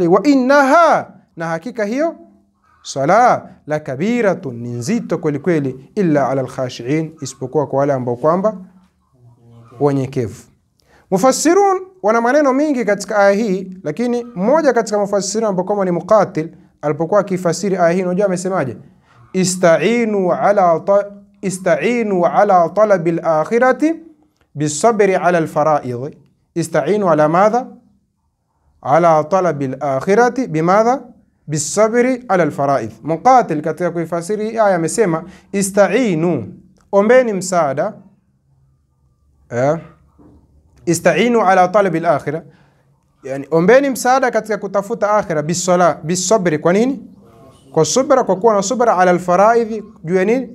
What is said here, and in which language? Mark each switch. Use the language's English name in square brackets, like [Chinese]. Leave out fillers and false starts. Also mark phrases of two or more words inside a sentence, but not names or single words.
[Arabic] وإنها, [Swahili] na hakika hiyo sala, [Arabic] لكبيرة, [Swahili] ni nzito kweli kweli, [Arabic] إلا على الخاشعين, [Swahili] isipokuwa kwa wale ambao kwamba wanyenyekevu. Mufassirun wana maneno mingi katika aya hii, lakini mmoja katika mufassirun ambao kama ni Muqatil, alipokuwa akifasiri aya hii, unajua amesemaje? [Arabic] استعينوا على طلب الآخرة بالصبر على الفرائض. استعينوا على ماذا? على طلب الآخرة بماذا? بالصبر على الفرائض. [Swahili] Muqatil katika kuifasiri aya amesema ista'inu, ombeni msaada, [Arabic] استعينوا على طلب الآخرة, [Swahili] yani ombeni msaada katika kutafuta akhirah, bisabri. Kwa nini? Kwa subra, kwa kuwa na subra, [Arabic] على الفرائض, [Swahili] juu ya nini?